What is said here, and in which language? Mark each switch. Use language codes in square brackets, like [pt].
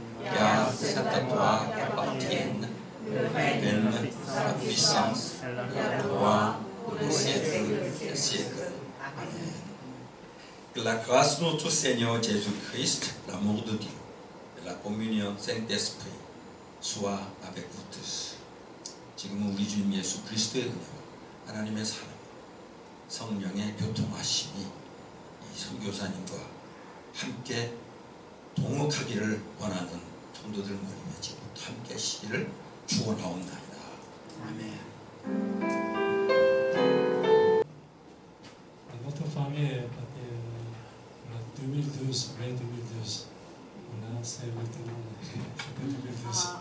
[fr] Car c'est à toi qu'appartiennent le règne, la puissance, la gloire, pour les siècles des siècles. Amen. Que la grâce de notre Seigneur Jésus-Christ, l'amour de Dieu et la communion du Saint-Esprit soient avec vous tous. [ko] 지금은 우리 주님 예수 그리스도의 은혜와 하나님의 사랑, 성령의 교통하심이 이 선교사님과 함께 동역하기를 원하는 성도들 모임에 지금부터 함께 하시기를 축원하옵나이다. 아멘. [fr] Notre famille est partie en 2012, mai 2012. Voilà, c'est maintenant, c'était 2012.